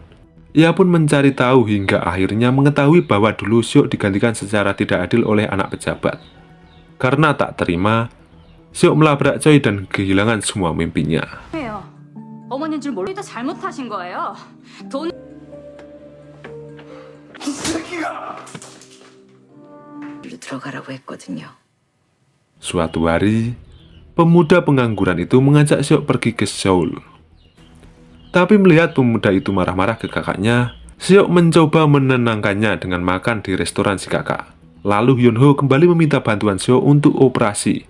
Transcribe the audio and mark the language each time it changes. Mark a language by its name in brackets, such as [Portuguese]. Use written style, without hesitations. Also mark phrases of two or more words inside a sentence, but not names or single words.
[Indonesian] Ia pun mencari tahu hingga akhirnya mengetahui bahwa dulu Seok digantikan secara tidak adil oleh anak pejabat. Karena tak terima, Seok melabrak Choi dan kehilangan semua mimpinya. [Korean] 해요. 어머니인 줄 모르니까 잘못하신 거예요. 돈 들어가라고 했거든요. [Indonesian] Suatu hari, pemuda pengangguran itu mengajak Seok pergi ke Seoul. Tapi melihat pemuda itu marah-marah ke kakaknya, Seok mencoba menenangkannya dengan makan di restoran si kakak. Lalu Hyunho kembali meminta bantuan Seok untuk operasi.